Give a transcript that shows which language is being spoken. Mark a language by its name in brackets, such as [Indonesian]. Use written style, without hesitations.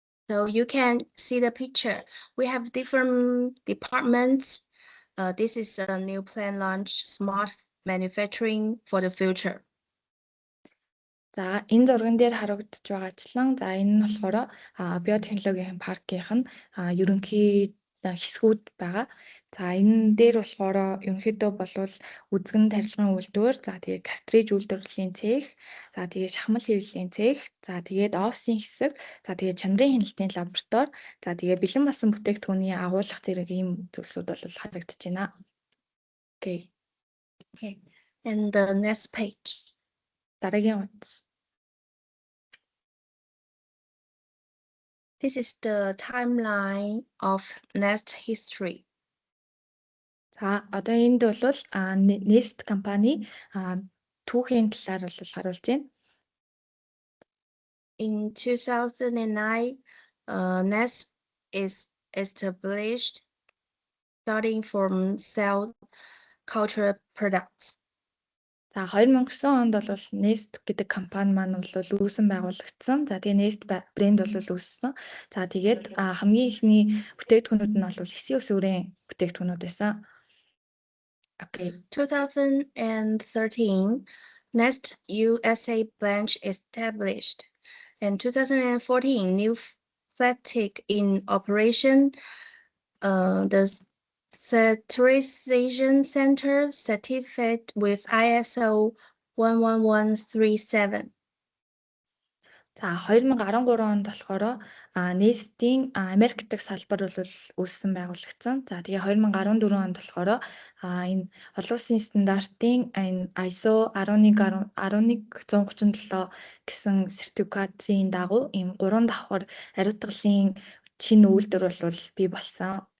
[English] So you can see the picture. We have different departments. This is a new plan launch, smart manufacturing for the future. [Mongolian] За энэ зурган дээр харагдаж байгаачлан за энэ нь болохоор биотехнологийн паркийнх нь ерөнхий хэсгүүд байгаа. За энэ дээр болохоор ерөнхийдөө болвол үзгэн тарилгын үйлдвэр, за тэгээд картриж үйлдвэрлэлийн цех, за тэгээд шахмал хэвлэлийн цех, за тэгээд офисын хэсэг, за тэгээд чанарын хяналтын лаборатори, за тэгээд бэлэн болсон бүтээгдэхүүний агуулгах зэрэг ийм зүйлсүүд бол харагдаж байна. [English] Okay. And the next page. [Mongolian] Дараагийн утас. [English] This is the timeline of Nest history. [Mongolian] За одоо энд бол Nest компани түүхийн талаар бол харуулж байна. [English] In 2009, Nest is established, starting from cell culture products. [Mongolian] За 2009 онд бол Nest гэдэг компани маань бол үүсэн байгуулагдсан. За тэгээ Nest брэнд бол үүссэн. За тэгээд хамгийн ихний бүтээгдэхүүнүүд нь бол эсийн өсвөрийн бүтээгдэхүүнүүд байсан. [English] Okay. 2013, Nest USA branch established. In 2014, new flagship in operation. The Certification Center certified with ISO 11137. [Mongolian] За 2013 онд болохоор Nest-ийн Америк дахь салбар бол үүссэн байгуулагдсан. За тэгээ 2014 онд болохоор энэ олон улсын стандартын энэ ISO 11137 гэсэн сертификатын дагуу ийм 3 давхар ариутгалын шинэ үйлдвэр бол бий болсон.